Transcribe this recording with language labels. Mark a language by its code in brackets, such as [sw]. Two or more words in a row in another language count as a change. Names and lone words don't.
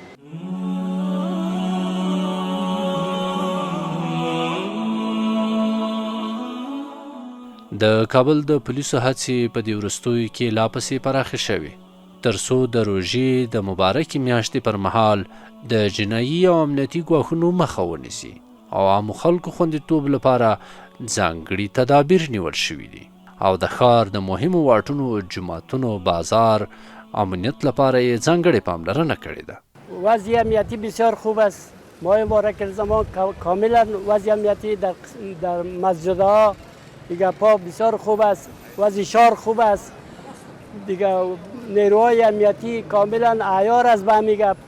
[ps] د کابل د پولیسو هڅې په دې وروستیو کې لا پسې پراخې شوې تر څو د روژې د مبارکې میاشتې پر مهال د جنایي او امنیتي ګواښونو مخه ونیسي او عامو خلکو خوندیتوب لپاره ځانګړي تدابیر نیول شوي دي او د ښار د مهمو واټونو، جوماتونو، بازار امنیت لپاره یې ځانګړې پاملرنه کړې ده. [fa] وضع امنیتی بسیار خوب است. ماه مبارک زمان کاملا وضع امنیتی در مسجدها دیگه پا بسیار خوب است. وضع شهر خوب است. دیگه نیروهای امنیتی کاملا عیار است به همین گپ.